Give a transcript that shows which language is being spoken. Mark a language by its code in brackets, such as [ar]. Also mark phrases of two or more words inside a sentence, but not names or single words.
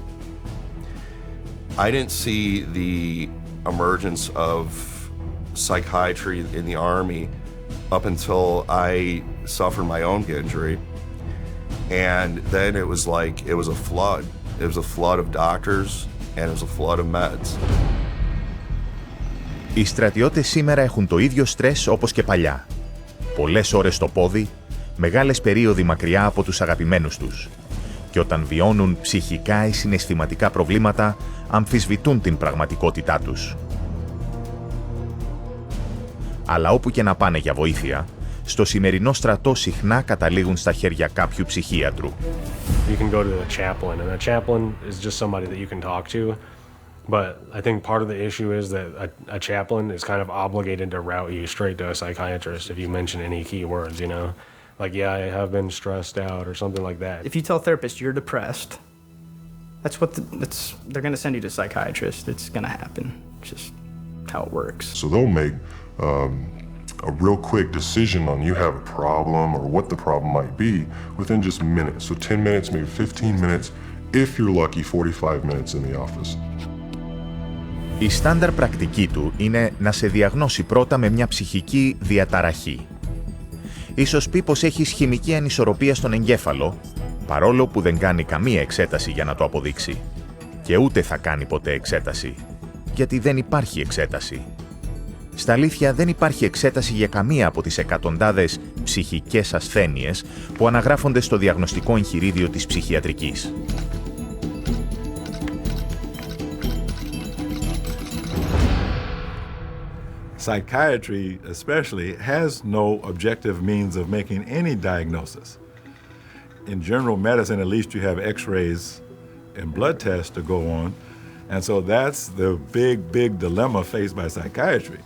[en] I didn't see the emergence of psychiatry in the Army up until I suffered my own injury. And then it was like, it was a flood. It was a flood of doctors and it was a flood of meds. [el] Οι στρατιώτες σήμερα έχουν το ίδιο στρες όπως και παλιά. Πολλές ώρες στο πόδι, μεγάλες περίοδοι μακριά από τους αγαπημένους τους. Και όταν βιώνουν ψυχικά ή συναισθηματικά προβλήματα, αμφισβητούν την πραγματικότητά τους. Αλλά όπου και να πάνε για βοήθεια, στο σημερινό στρατό συχνά καταλήγουν στα χέρια κάποιου ψυχίατρου. [en] You can go to a chaplain, and a chaplain is just somebody that you can talk to. But I think part of the issue is that a chaplain is kind of obligated to route you straight to a psychiatrist if you mention any key words, you know? Like, yeah, I have been stressed out or something like that. If you tell a therapist you're depressed, they're going to send you to a psychiatrist. It's going to happen. It's just how it works. So they'll make a real quick decision on you have a problem or what the problem might be within just minutes. So 10 minutes, maybe 15 minutes, if you're lucky, 45 minutes in the office. [el] Η στάνταρ πρακτική του είναι να σε διαγνώσει πρώτα με μια ψυχική διαταραχή. Ίσως πει πως έχεις χημική ανισορροπία στον εγκέφαλο, παρόλο που δεν κάνει καμία εξέταση για να το αποδείξει. Και ούτε θα κάνει ποτέ εξέταση, γιατί δεν υπάρχει εξέταση. Στα αλήθεια δεν υπάρχει εξέταση για καμία από τις εκατοντάδες ψυχικές ασθένειες που αναγράφονται στο διαγνωστικό εγχειρίδιο της ψυχιατρικής. [en] Psychiatry, especially, has no objective means of making any diagnosis. In general medicine, at least you have x-rays and blood tests to go on, and so that's the big dilemma faced by psychiatry.